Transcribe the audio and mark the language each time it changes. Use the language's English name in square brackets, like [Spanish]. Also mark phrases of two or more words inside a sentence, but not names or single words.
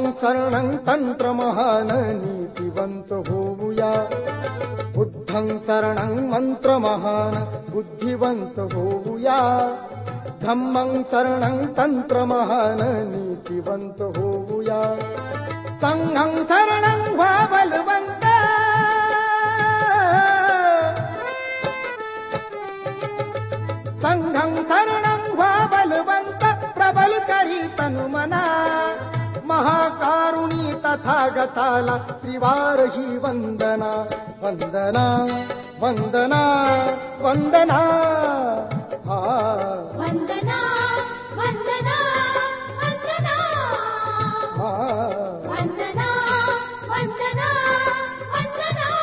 [Marathi] शरणं तंत्रमहान नीतिवंत होऊया [Pali] बुद्धं शरणं [Marathi] मंत्रमहान बुद्धिवंत होऊया [Pali] धम्मं शरणं [Marathi] तंत्रमहान नीतिवंत होऊया [Pali] संघं शरणं [Marathi] व्हा बलवंत [Pali] संघं शरणं [Marathi] व्हा बलवंत प्रबल करी तनुमना महाकारुणी तथागताला त्रिवार ही वंदना वंदना वंदना वंदना हा वंदना वंदना वंदना हा वंदना वंदना वंदना